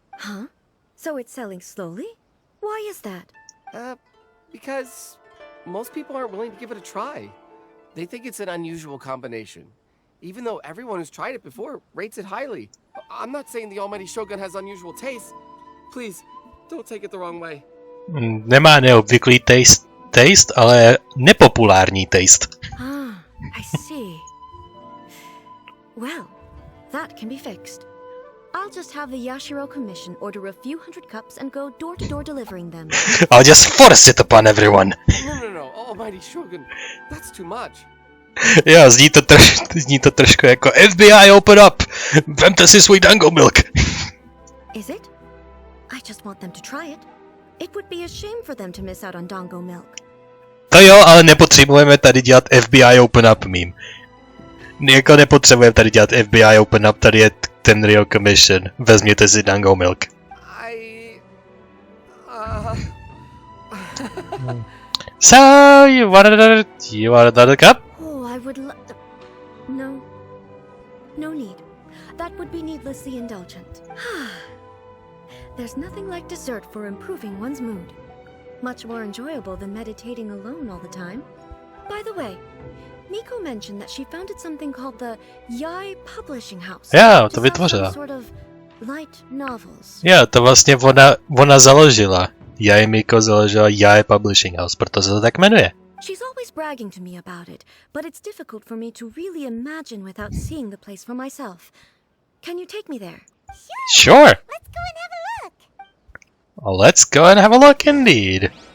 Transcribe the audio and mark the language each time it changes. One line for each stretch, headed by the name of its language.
English: Huh? So it's selling slowly? Why is that? Because most people aren't willing to give it a try. They think it's an unusual combination. Even though everyone who's tried it before rates it highly. I'm not saying the almighty Shogun has unusual taste. Please, don't take it the wrong way.
Czech: Nemá neobvyklý taste, ale nepopulární taste.
English: I see. Well, That can be fixed. I'll just have the Yashiro Commission order a few hundred cups and go door to door delivering them. I'll just force it upon everyone. No, Almighty Shogun, that's too much.
Czech: Jo, zní to trošku jako
English: FBI, open up!
Czech: Vemte si svůj dango milk!
English: Is it? I just want them to try it. It would be a shame for them to miss out on Dango milk.
Czech: To jo, ale nepotřebujeme tady dělat
English: FBI open up
Czech: meme. Jako nepotřebujeme tady dělat
English: FBI open up,
Czech: tady je ten Real Commission. Vezměte si dango milk.
English: So, you want another cup? Oh, I would No. No need. That would be needlessly indulgent. There's nothing like dessert for improving one's mood. Much more enjoyable than meditating alone all the time. By the way, Miko mentioned that she founded something called the Yai Publishing House.
Czech: Jo, to vytvořila.
English: Sort of light novels.
Czech: Jo, to vlastně ona založila. Miko založila Yai Publishing House, proto se to tak jmenuje.
English: She's always bragging to me about it, but it's difficult for me to really imagine without seeing the place for myself. Can you take me there? Sure. Let's go and have a look. Well, let's go and have a look indeed.